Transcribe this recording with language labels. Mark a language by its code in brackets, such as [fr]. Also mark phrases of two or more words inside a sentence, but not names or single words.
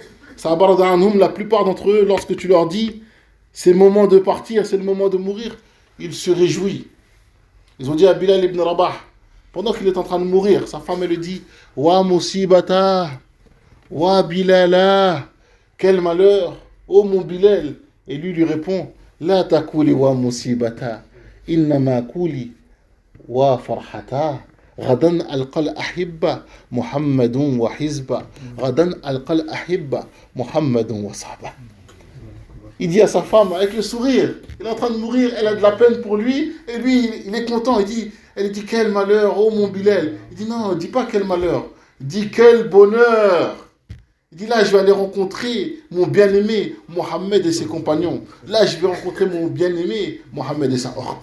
[fr] La plupart d'entre eux, lorsque tu leur dis, c'est le moment de partir, c'est le moment de mourir, ils se réjouissent. Ils ont dit à Bilal ibn Rabah, pendant qu'il est en train de mourir, sa femme elle lui dit, [ar] وا مصيبتاه وا بلالاه, [fr] quel malheur, oh mon Bilal. Et lui répond, [ar] لا تقولي وا مصيبتاه إنما قولي وا فرحتاه. غدا ألقى الأحبة محمد وحزبه غدا ألقى الأحبة محمد وصحبه. [fr] Il dit à sa femme avec le sourire, il est en train de mourir, elle a de la peine pour lui, et lui il est content, elle dit quel malheur, oh mon Bilal. Il dit non, dis pas quel malheur, dis quel bonheur. Il dit là je vais aller rencontrer mon bien-aimé Mohammed et ses compagnons, là je vais rencontrer mon bien-aimé Mohammed et sa horde.